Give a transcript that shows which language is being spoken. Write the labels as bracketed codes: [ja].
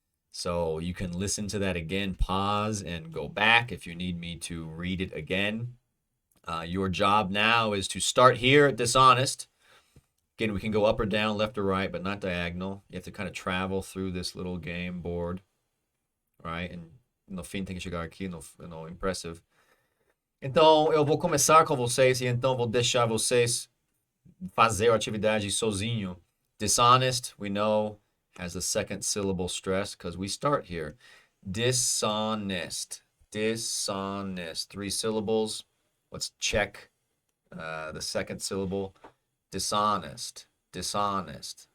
[en] So you can listen to that again, pause, and go back if you need me to read it again. Your job now is to start here at dishonest. Again, we can go up or down, left or right, but not diagonal. You have to kind of travel through this little game board, right? [pt] And no fim tem que chegar aqui no impressive. Então, eu vou começar com vocês e então vou deixar vocês fazer a atividade sozinho. [en] Dishonest, we know, has the second syllable stress because we start here. Dishonest, dishonest. 3 syllables. Let's check the second syllable. Dishonest, dishonest.